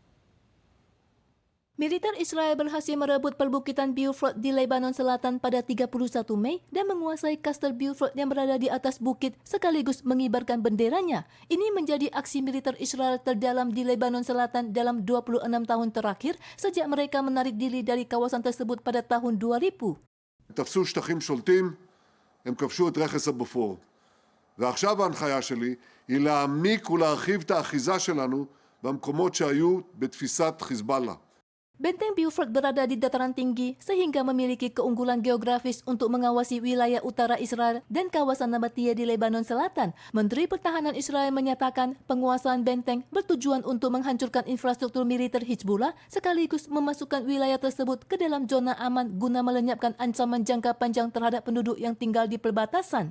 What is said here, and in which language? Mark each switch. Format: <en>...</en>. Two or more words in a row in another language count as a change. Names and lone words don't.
<id>Militer Israel berhasil merebut perbukitan Beaufort di Lebanon Selatan pada 31 Mei dan menguasai Kastel Beaufort yang berada di atas bukit sekaligus mengibarkan benderanya. Ini menjadi aksi militer Israel terdalam di Lebanon Selatan dalam 26 tahun terakhir sejak mereka menarik diri dari kawasan tersebut pada tahun 2000.</id> <he>תפסו שטחים שולטים, הם כבשו את רכס הבופור. ועכשיו ההנחיה שלי היא להעמיק ולהרחיב את האחיזה שלנו במקומות שהיו בתפיסת חיזבאללה.</he> <id>Benteng Beaufort berada di dataran tinggi sehingga memiliki keunggulan geografis untuk mengawasi wilayah utara Israel dan kawasan Nabatea di Lebanon Selatan. Menteri Pertahanan Israel menyatakan penguasaan benteng bertujuan untuk menghancurkan infrastruktur militer Hizbullah sekaligus memasukkan wilayah tersebut ke dalam zona aman guna melenyapkan ancaman jangka panjang terhadap penduduk yang tinggal di perbatasan.</id>